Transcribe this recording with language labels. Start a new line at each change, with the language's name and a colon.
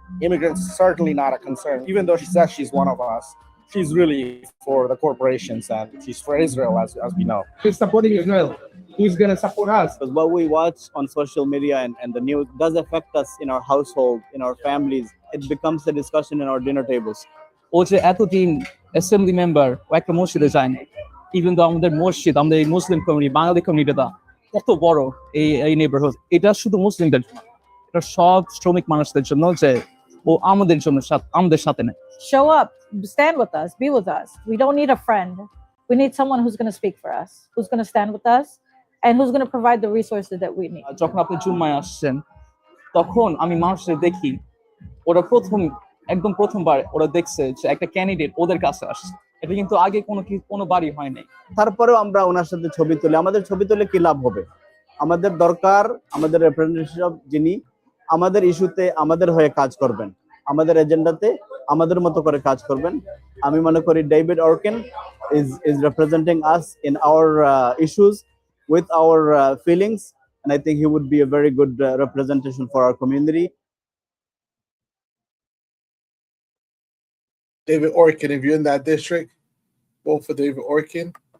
English: Immigrants certainly not a concern, even though she says she's one of us. she's really for the corporations and she's for Israel, as we know. She's supporting Israel. Who's gonna support us? Because what we watch on social media and the news does affect us in our household, in our families. It becomes a discussion in our dinner tables.
Bangla: ও যে এতদিন assembly member ও একটা মসজিদে যায় না, even তো আমাদের মসজিদ, আমাদের এই মুসলিম কমিউনিটি, বাঙালি কমিউনিটিটা কত বড় এই নেইবারহুড, এটা শুধু মুসলিমদের জন্য, এটা সব শ্রমিক মানুষদের জন্য, যে ও আমাদের জন্য আমাদের সাথে নেই।
English: Show up, stand with us, be with us. We don't need a friend. We need someone who's going to speak for us, who's going to stand with us, and who's going to provide the resources that we need.
Bangla: যখন আপনি জুম্মায় আসছেন, তখন আমি মানুষদের দেখি, ওরা একদম প্রথমবার ওরা দেখছে যে একটা ক্যান্ডিডেট ওদের কাছে আসছে। এটা কিন্তু আগে কোনো বাড়ি হয় নাই। তারপরেও আমরা ওনার সাথে ছবি তুলি। আমাদের ছবি তুলে কি লাভ হবে? আমাদের দরকার আমাদের রিপ্রেজেন্টেটিভ যিনি আমাদের ইস্যুতে আমাদের হয়ে কাজ করবেন, আমাদের এজেন্ডাতে আমাদের মতো করে কাজ করবেন। আমি মনে করি
English: David Orkin is representing us in our issues with our feelings, and I think he would be a very good representation for our community. David Orkin, if you're in that district, vote for David Orkin.